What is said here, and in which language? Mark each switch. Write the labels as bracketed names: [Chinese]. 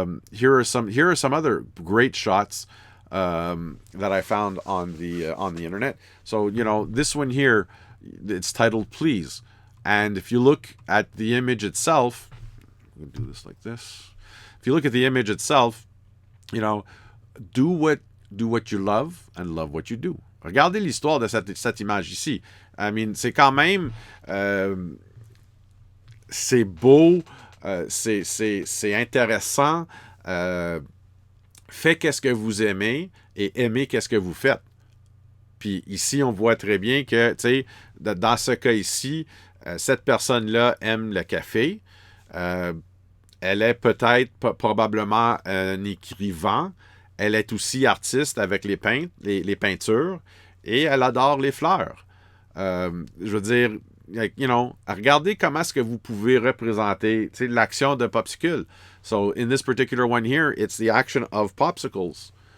[English] Here are some other great shots that I found on the internet. So, this one here, it's titled Please. And if you look at the image itself, I'm going to do this like this. If you look at the image itself, do what you love and love what you do. [French] Regardez l'histoire de cette image ici. [English] I mean, [French] c'est quand même... c'est beau, c'est intéressant. Faites qu'est-ce que vous aimez et aimez qu'est-ce que vous faites. Puis ici, on voit très bien que, tu sais, dans ce cas ici, cette personne-là aime le café. Elle est peut-être, probablement un écrivain. Elle est aussi artiste avec les peintures. Et elle adore les fleurs. Je veux dire, regardez comment est-ce que vous pouvez représenter l'action de popsicle. [English] So, in this particular one here, it's the action of popsicles.